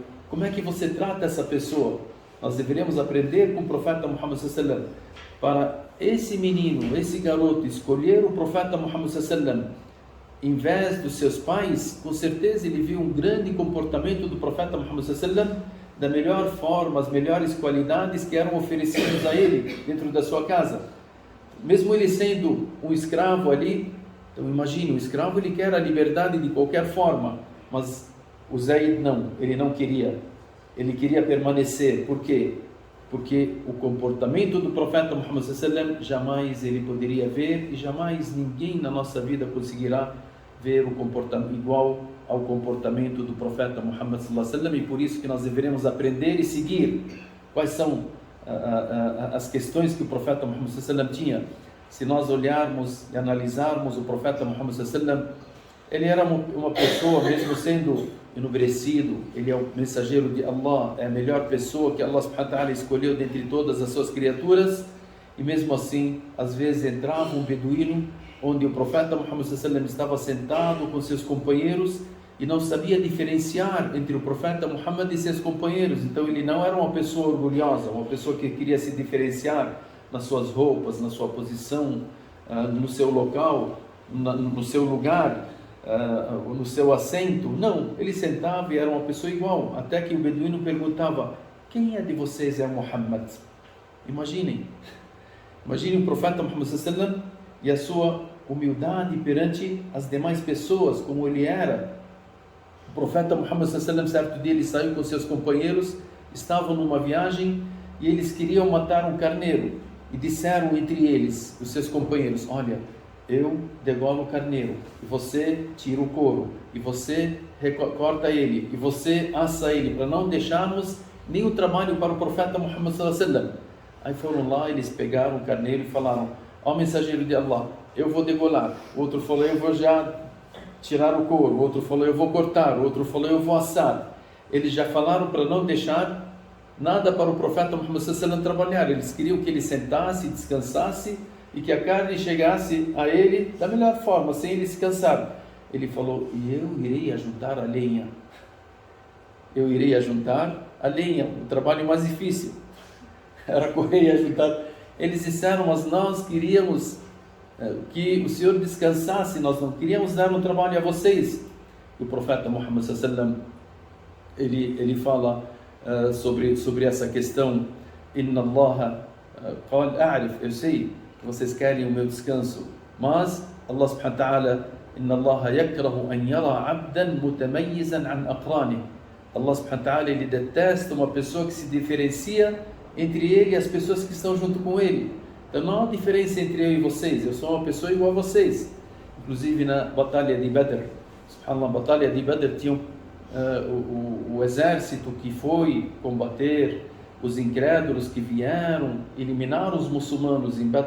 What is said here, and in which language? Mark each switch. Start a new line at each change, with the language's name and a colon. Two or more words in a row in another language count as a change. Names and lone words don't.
Portuguese: Como é que você trata essa pessoa? Nós deveremos aprender com o profeta Muhammad
Arabic: صلى الله عليه وسلم,
Portuguese: para esse menino, esse garoto, escolher o profeta Muhammad
Arabic: صلى الله عليه وسلم
Portuguese: em vez dos seus pais, com certeza ele viu um grande comportamento do profeta Muhammad
Arabic: صلى الله عليه وسلم,
Portuguese: da melhor forma, as melhores qualidades que eram oferecidas a ele dentro da sua casa. Mesmo ele sendo um escravo ali, então imagine, o escravo ele quer a liberdade de qualquer forma, mas o Zaid não, ele não queria, ele queria permanecer. Por quê? Porque o comportamento do profeta Muhammad
Arabic: صلى الله عليه وسلم
Portuguese: jamais ele poderia ver, e jamais ninguém na nossa vida conseguirá ver o comportamento igual ao comportamento do profeta Muhammad
Arabic: صلى الله عليه وسلم,
Portuguese: e por isso que nós deveremos aprender e seguir quais são as questões que o profeta Muhammad
Arabic: صلى الله عليه وسلم
Portuguese: tinha. Se nós olharmos e analisarmos o profeta Muhammad
Arabic: صلى الله عليه وسلم,
Portuguese: ele era uma pessoa, mesmo sendo enobrecido, ele é o mensageiro de Allah, é a melhor pessoa que Allah
Arabic: سبحانه وتعالى
Portuguese: escolheu dentre todas as suas criaturas, e mesmo assim, às vezes entrava um beduíno, onde o profeta Muhammad
Arabic: صلى الله عليه وسلم
Portuguese: estava sentado com seus companheiros, e não sabia diferenciar entre o profeta Muhammad e seus companheiros. Então ele não era uma pessoa orgulhosa, uma pessoa que queria se diferenciar nas suas roupas, na sua posição, no seu local, no seu lugar, no seu assento. Não, ele sentava e era uma pessoa igual, até que o beduíno perguntava: quem é de vocês é Muhammad? Imaginem o profeta Muhammad
Arabic: صلى الله عليه وسلم
Portuguese: e a sua humildade perante as demais pessoas, como ele era. O profeta Muhammad
Arabic: صلى الله عليه وسلم,
Portuguese: certo dia, ele saiu com seus companheiros, estavam numa viagem e eles queriam matar um carneiro, e disseram entre eles, os seus companheiros: olha, eu degolo o carneiro, e você tira o couro, e você corta ele, e você assa ele, para não deixarmos nenhum trabalho para o profeta Muhammad
Arabic: صلى الله عليه وسلم.
Portuguese: Aí foram lá, eles pegaram o carneiro e falaram: ó mensageiro de Allah, eu vou degolar. O outro falou: eu vou já tirar o couro. O outro falou: eu vou cortar. O outro falou: eu vou assar. Eles já falaram para não deixar nada para o profeta Muhammad
Arabic: صلى الله عليه وسلم
Portuguese: trabalhar. Eles queriam que ele sentasse, descansasse, e que a carne chegasse a ele da melhor forma, sem ele se cansar. Ele falou: e eu irei ajuntar a lenha. Eu irei ajuntar a lenha, o trabalho mais difícil era correr e ajuntar. Eles disseram: mas nós queríamos que o Senhor descansasse, nós não queríamos dar um trabalho a vocês. E o profeta Muhammad
Arabic: صلى الله عليه وسلم,
Portuguese: ele fala sobre essa questão:
Arabic: إن الله قال أعرف,
Portuguese: eu sei que vocês querem o meu descanso, mas Allah
Arabic: سبحانه وتعالى، إن الله يكره أن يرى عبدا متميزا عن أقرانه. الله سبحانه وتعالى,
Portuguese: ele detesta uma pessoa que se diferencia entre ele e as pessoas que estão junto com ele. Então não há diferença entre eu e vocês, eu sou uma pessoa igual a vocês. Inclusive na batalha de Badr, subhanallah, na batalha de Badr tinha o exército que foi combater os incrédulos, que vieram eliminar os muçulmanos em Badr.